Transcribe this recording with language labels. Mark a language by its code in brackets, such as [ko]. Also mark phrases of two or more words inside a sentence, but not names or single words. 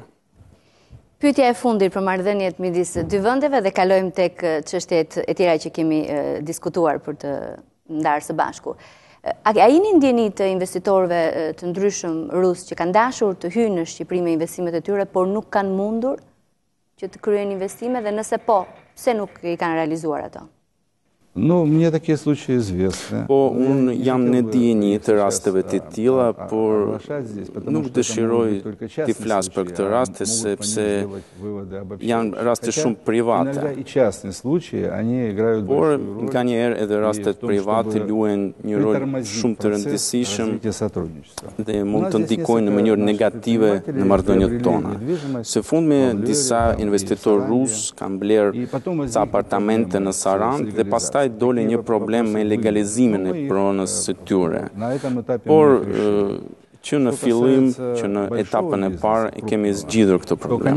[sq] Pyetja e fundit për marrëdhëniet midis dy vendeve dhe kalojmë tek çështjet e tjera që kemi diskutuar për të ndarë së bashku. A jeni ndjeni të investitorëve të ndryshëm rus që kanë dashur të hyjnë në Shqipëri me investimet e tyre, por nuk kanë mundur që të kryejnë investime dhe nëse po, pse nuk i kanë realizuar ato? [ru] Ну, мне такие случаи известны. [sq] Po, unë jam në dieni të rasteve të tilla, por nuk dëshiroj të flas për këtë rast, sepse janë raste shumë private. [ru] Иногда и частные случаи, они играют [sq] Por, [ru] большую роль [sq] nga njerë edhe rastet [ru] в том, [sq] private [ru] чтобы [sq] luajnë një rol [ru] притормозить [sq] shumë të [ru] процесс [sq] rëndësishëm [ru] развития сотрудничества. [sq] dhe mund të ndikojnë në mënyrë negative në marrëdhëniet tona. Së fundmi, disa investitorë rusë kanë blerë ca apartamente në Sarand dhe pastaj doli një problem me legalizimin e pronës së tyre. Por, që në fillim, që në etapën e parë, kemi zgjidhur këtë problem.